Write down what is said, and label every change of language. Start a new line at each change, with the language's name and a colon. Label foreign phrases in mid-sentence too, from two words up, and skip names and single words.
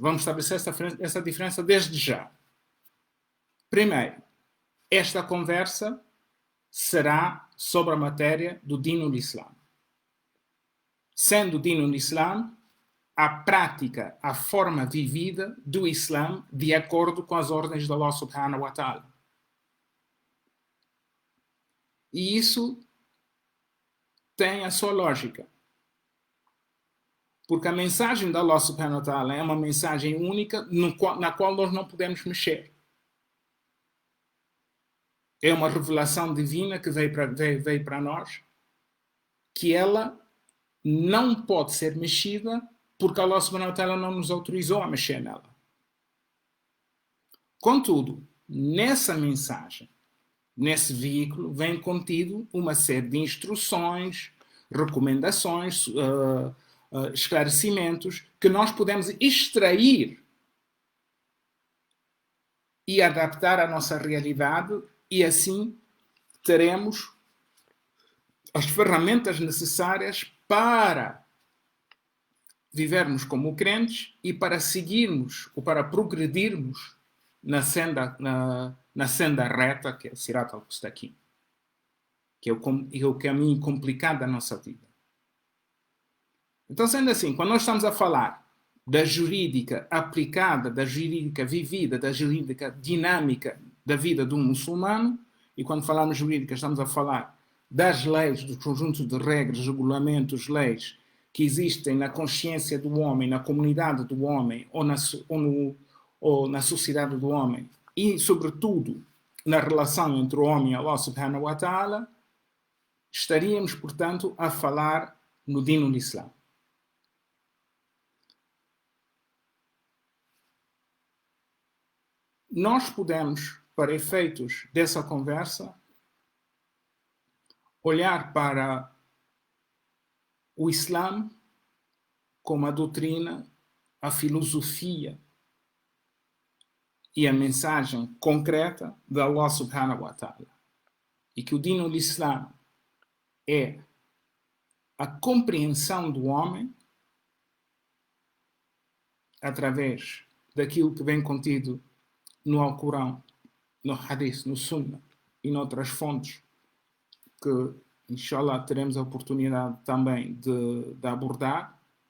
Portuguese: Vamos estabelecer essa diferença desde já. Primeiro, esta conversa será sobre a matéria do
Arabic: دين الإسلام.
Portuguese: Sendo o
Arabic: دين الإسلام
Portuguese: a prática, a forma vivida do Islã de acordo com as ordens de Allah
Arabic: سبحانه وتعالى.
Portuguese: E isso tem a sua lógica. Porque a mensagem de Allah
Arabic: سبحانه وتعالى
Portuguese: é uma mensagem única na qual nós não podemos mexer. É uma revelação divina que veio para nós, que ela não pode ser mexida porque Allah
Arabic: سبحانه وتعالى
Portuguese: não nos autorizou a mexer nela. Contudo, nessa mensagem, nesse veículo, vem contido uma série de instruções, recomendações, esclarecimentos que nós podemos extrair e adaptar à nossa realidade, e assim teremos as ferramentas necessárias para vivermos como crentes e para seguirmos ou para progredirmos na senda reta, que é o
Arabic: الصراط المستقيم,
Portuguese: que é o caminho complicado da nossa vida. Então, sendo assim, quando nós estamos a falar da jurídica aplicada, da jurídica vivida, da jurídica dinâmica da vida de um muçulmano, e quando falamos jurídica estamos a falar das leis, do conjunto de regras, regulamentos, leis que existem na consciência do homem, na comunidade do homem ou na sociedade do homem e, sobretudo, na relação entre o homem e Allah
Arabic: سبحانه وتعالى,
Portuguese: estaríamos, portanto, a falar no Dino do Islã. Nós podemos, para efeitos dessa conversa, olhar para o Islã como a doutrina, a filosofia e a mensagem concreta de Allah
Arabic: سبحانه وتعالى.
Portuguese: E que o Dino do Islã é a compreensão do homem através daquilo que vem contido no Alcorão, no Hadith, no Sunnah e noutras fontes que, inshallah, teremos a oportunidade também de abordar,